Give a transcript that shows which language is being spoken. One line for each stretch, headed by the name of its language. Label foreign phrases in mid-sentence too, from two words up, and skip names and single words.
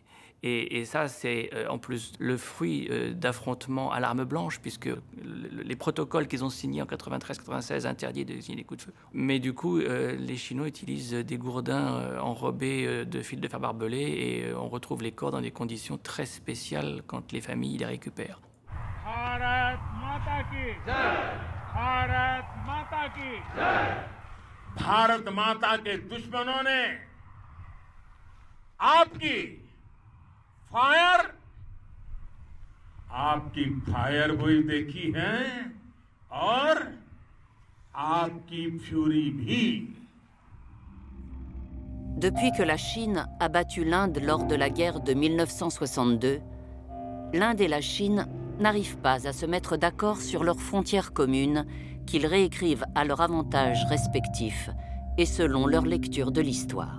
French: Et ça, c'est en plus le fruit d'affrontements à l'arme blanche, puisque les protocoles qu'ils ont signés en 93-96 interdisent de signer des coups de feu. Mais du coup, les Chinois utilisent des gourdins enrobés de fils de fer barbelés, et on retrouve les corps dans des conditions très spéciales quand les familles les récupèrent.
Hindi: भारत माता की जय, भारत माता की जय। भारत माता के दुश्मनों ने आपकी फायर गोली देखी है और आपकी फ्यूरी भी।
French: Depuis que la Chine a battu l'Inde lors de la guerre de 1962, l'Inde et la Chine n'arrivent pas à se mettre d'accord sur leurs frontières communes qu'ils réécrivent à leur avantage respectif et selon leur lecture de l'histoire.